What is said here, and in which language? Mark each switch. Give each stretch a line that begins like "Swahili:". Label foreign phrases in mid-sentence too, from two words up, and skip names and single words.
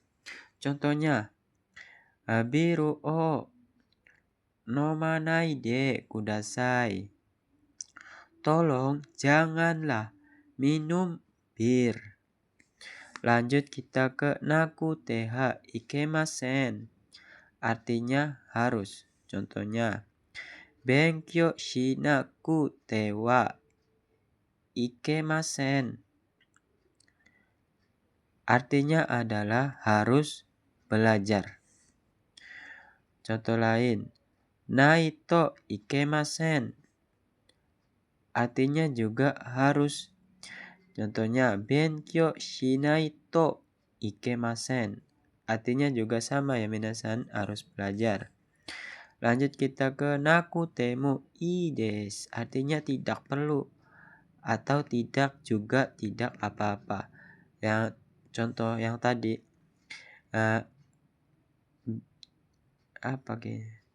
Indonesian: Contohnya,
Japanese: ビールを飲まないでください.
Indonesian: Tolong janganlah minum bir. Lanjut kita ke
Japanese: なくてはいけません.
Indonesian: Artinya harus. Contohnya,
Japanese: 勉強しなくてはいけません.
Indonesian: Artinya adalah harus belajar. Contoh lain,
Japanese: ないといけません.
Indonesian: Artinya juga harus. Contohnya,
Japanese: 勉強しないといけません.
Indonesian: Artinya juga sama ya minasan, harus belajar. Lanjut kita ke
Japanese: なくてもいいです.
Indonesian: Artinya tidak perlu atau tidak juga tidak apa-apa. Yang contoh yang tadi apa gitu?